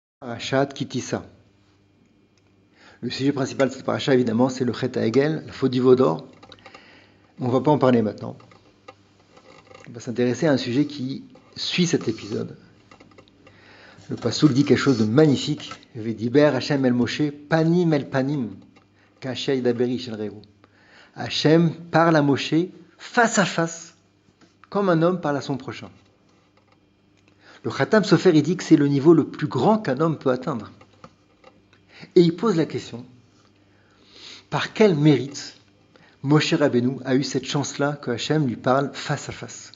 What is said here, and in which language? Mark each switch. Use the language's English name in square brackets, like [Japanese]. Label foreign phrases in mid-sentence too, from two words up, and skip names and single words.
[Hebrew] פרשת כי תשא. [French] Le sujet principal de cette paracha, évidemment, c'est le [Hebrew] חטא העגל, [French] la faute du veau d'or. On ne va pas en parler maintenant. On va s'intéresser à un sujet qui suit cet épisode. Le Passouk dit quelque chose de magnifique. [Hebrew] וידבר ה׳ אל משה פנים אל פנים כאשר ידבר איש אל רעהו. [French] Hashem parle à Moshe face à face, comme un homme parle à son prochain. Le Khatam Sofer, il dit que c'est le niveau le plus grand qu'un homme peut atteindre. Et il pose la question, par quel mérite Moshe Rabbeinu a eu cette chance-là que Hachem lui parle face à face?